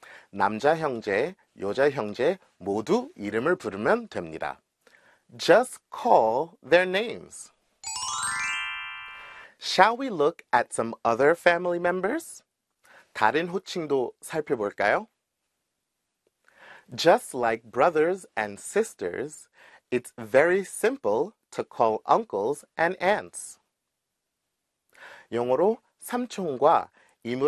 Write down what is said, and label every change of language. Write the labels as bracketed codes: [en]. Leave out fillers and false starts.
[ko] 남자 형제, 여자 형제 모두 이름을 부르면 됩니다. [en] Just call their names. Shall we look at some other family members? [ko] 다른 호칭도 살펴볼까요? [en] Just like brothers and sisters, it's very simple to call uncles and aunts. [ko] 영어로 삼촌과 이모를 가리키는 말은 아주 간단합니다.